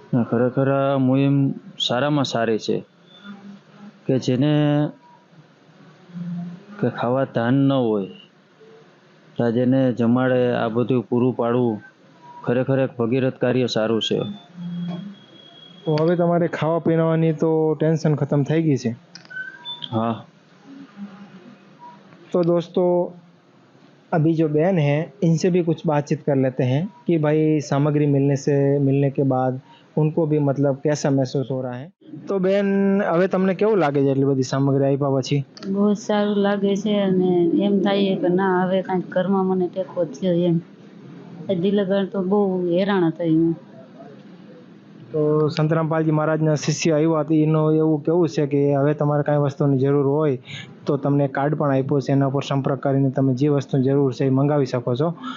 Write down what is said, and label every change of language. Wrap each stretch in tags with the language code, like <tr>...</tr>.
<gu>ખરેખર આ મુહિમ સારામાં સારી છે કે જેને કે ખાવા ધાન ન હોય તો જેને જમાડે આ બધું પૂરું પાડવું ખરેખર એક ભગીરથ કાર્ય સારું છે. તો હવે તમારે ખાવા પીવાની તો</gu> <hi>टेंशन खत्म</hi> <gu>થઈ ગઈ છે?</gu> <hi>हाँ. तो दोस्तों अभी जो बहन है इनसे भी कुछ बातचीत कर लेते हैं कि भाई सामग्री मिलने के बाद उनको भी मतलब कैसा महसूस हो रहा है.</hi> <gu>तो બેન હવે તમને કેવું લાગે છે એટલી બધી સામગ્રી આપ્યા પછી? બહુ સારું લાગે છે અને એમ થાય કે ના હવે કાંઈક ઘરમાં મને ટેકો થયો એમ. દિલગણ તો બહુ હેરાન થઈ હું. તો સંત રામપાલજી મહારાજના શિષ્ય આવ્યા હતા એનું એવું કેવું છે કે હવે તમારે કાંઈ વસ્તુની જરૂર હોય તો તમને કાર્ડ પણ આપ્યો છે, એના પર સંપર્ક કરીને તમે જે વસ્તુની જરૂર છે એ મંગાવી શકો છો.</gu>